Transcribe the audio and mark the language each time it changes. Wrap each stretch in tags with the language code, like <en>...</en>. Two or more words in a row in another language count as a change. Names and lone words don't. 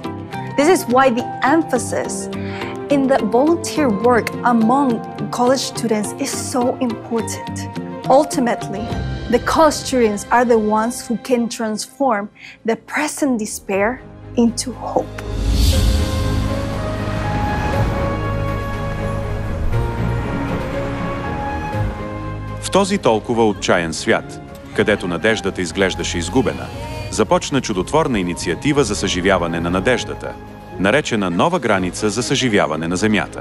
<en>This is why the emphasis in the volunteer work among college students is so important. Ultimately, the college students are the ones who can transform the present despair into hope.</en> <bg>В този толкова отчаян свят, където надеждата изглеждаше изгубена, започна чудотворна инициатива за съживяване на надеждата, наречена Нова граница за съживяване на Земята.</bg>